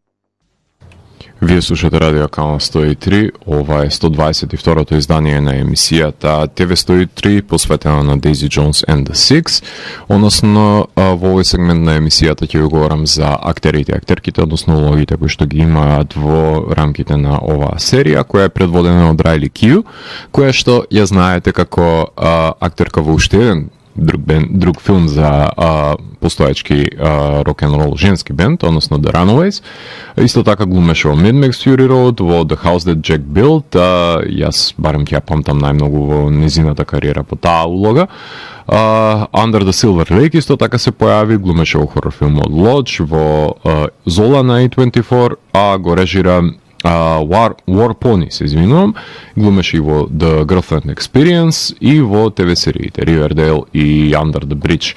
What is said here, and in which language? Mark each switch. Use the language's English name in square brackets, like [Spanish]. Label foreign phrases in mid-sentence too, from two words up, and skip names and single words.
[Macedonian] Вие слушате Радио Канал 103, ова е 122-то издание на емисијата ТВ 103 посветена на Daisy Jones and the Six, односно во овој сегмент на емисијата ќе ви говорам за актерите, актерките, односно улогите кои што ги имаат во рамките на оваа серија, која е предводена од Райли Кју, која што ја знаете како актерка во уште еден друг филм за постоечки рок-н-рол женски бенд, односно The Runaways. Исто така глумеше во Mad Max Fury Road, во The House That Jack Built, јас барем ќе ја памтам најмногу во незината кариера по таа улога. Under the Silver Lake исто така се појави, глумеше во хорор филмот Lodge, во Zola на A24, а го режира War Pony, се извинувам, глумеше и во The Girlfriend Experience и во ТВ сериите Riverdale и Under the Bridge.